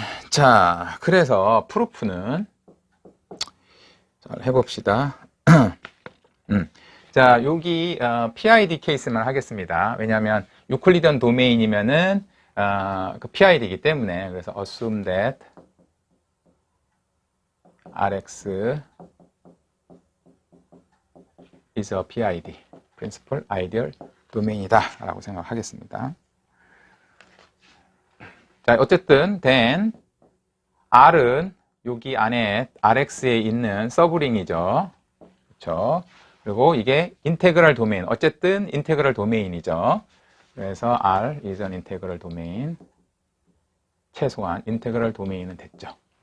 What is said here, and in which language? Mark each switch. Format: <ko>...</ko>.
<ko>자, 그래서 프루프는 잘 해봅시다. 자, 여기 PID 케이스만 하겠습니다. 왜냐하면 유클리디언 도메인이면은 그 PID이기 때문에. 그래서</ko> <en>assume that RX is a PID, Principal Ideal Domain이다</en> <ko>라고 생각하겠습니다. 자, 어쨌든</ko> <en>then</en> <ko>R은 여기 안에 RX에 있는 서브링이죠. 그렇죠? 그리고 이게 인테그럴 도메인, 어쨌든 인테그럴 도메인이죠. 그래서</ko> <en>R is an integral domain,</en> <ko>최소한 인테그럴 도메인은 됐죠.</ko>